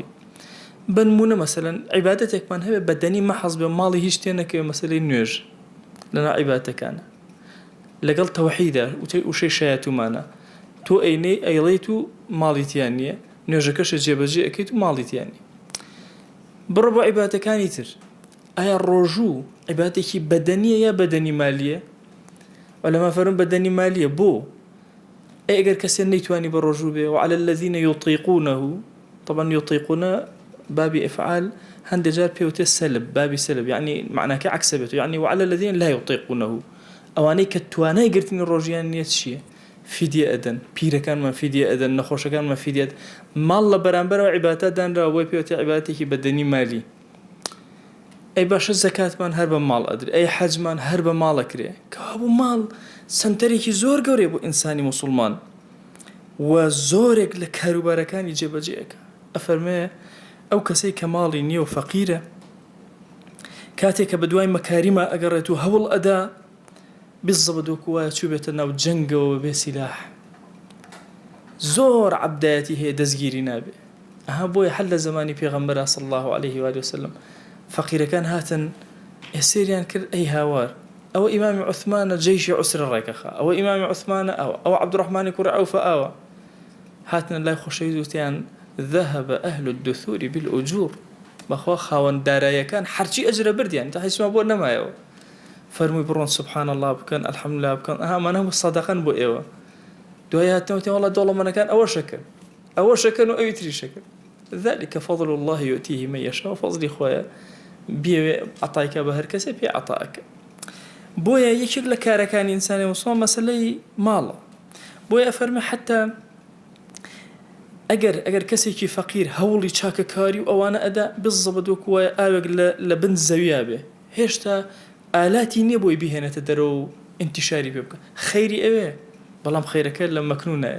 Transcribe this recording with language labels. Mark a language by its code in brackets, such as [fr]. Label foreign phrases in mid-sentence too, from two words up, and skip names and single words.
[ckb] بنمونە مەسەلەن عیبادەتێکمان هەبێ بەدەنی مەحض بێ، ماڵی هیچ تێ نەکەوێ، مەسەلەی نوێژ لەناو عیبادەتەکانە لەگەڵ تەوحیدە وشەی شایەتومانە، تۆ ئەینەی ئەیڵێیت و ماڵیتیان نییە، نوێژەکەشە جێبەجێ ئەکەیت و ماڵیتیان نییە. بڕۆ بۆ عیبادەتەکانی تر، ئایا ڕۆژوو عیبادێکی بەدەنیە یا بەدەنی مالیە؟ وەلەما فەرمون بەدەنی مالیە. بۆ ئەگەر کەسێ نەیتوانی بە ڕۆژوو بێ، [ar] وعلى الذين يطيقونه، طبعا يطيقونه بابي افعال [ckb] هەندێک جار پێوتێ سەلب، بابی سەلب، یعنی معناکە عەکسە بێت، یعنی [ar] وعلى الذين لا يطيقونه، [ckb] ئەوانەی کە توانای گرتنی ڕۆژیان نییە چییە؟ فیدیە ئەدەن، پیرەکانمان فیدیە ئەدەن، نەخۆشەکانمان فیدیە ئەدەن. ماڵ لە بەرامبەرەوە عیبادەت دانراوە، بۆی پێوتێ عیبادەتێکی بەدەنی مالی. ئەی باشە زەکاتمان هەر بە ماڵ ئەدرێ، ئەی حەجمان هەر بە ماڵ ئەکرێ، کەوا بوو ماڵ سەنتەرێکی زۆر گەورەیە بۆ ئینسانی موسڵمان و زۆرێک لە کاروبارەکانی جێبەجێەکە. ئەفەرمێ ئەو کەسەی کە ماڵی نییە و فەقیرە، کاتێک کە بە دوای مەکاریمە ئەگەڕێت و هەوڵ ئەدا، بالضبط وەکو وایە چوو بێتە ناو جەنگەوە بێ سیلاح، زۆر عەبدایەتی هەیە، دەستگیری نابێ. ئەها بۆیە هەر لە زمانی پێغەمبەر [ar] صلی الله عليه وآله وسلم [ckb] فەقیرەکان هاتن ئێسێریان کرد، ئەی هاوار، ئەوە ئیمامی عوثمانە جەیشی عوسرە ڕێکەخا، ئەوە ئیمامی عوثمانە ئەوە، ئەوە عەبدوڕەحمانی کوڕی عەوفە ئەوە. هاتنە لای خۆشەویست وتیان [ar] ذهب أهل الدثور بالأجور، [ckb] بەخوا خاوەن داراییەکان هەرچی ئەجرە بردیان، تا هیچمان بۆ نەمایەوە. فەرمووی بڕۆن [ar] سبحان الله [ckb] بکەن، الحەمدولله بکەن، ئەمانە هەموو سەدەقەن بۆ ئێوە. دوای هاتنەوە وتیان وەڵا دەوڵەمەندەکان ئەوە شەکەن و ئەوی تری شەکەن. ذلك فضل الله يؤتيه من يشاء، فضلی خۆیە بێوێ عەتایکە بە هەر کەسێ پێ عەتاکە. بۆیە یەکێک لە کارەکانی ئینسانی موسڵمان مەسەلەی ماڵە. بۆیە ئەفەرمێ حتا ئەگەر کەسێکی فەقیر هەوڵی چاکەکاری و ئەوانە ئەدا، بالضبط وەکو وایە ئاوێک لە بن زەویا بێ، هێشتا ئالاتی نییە بۆی بهێنێتە دەرەوە و ئینتیشاری پێ بکە، خەیری ئەوێ، بەڵام خەیرەکە لە مەکنونایە.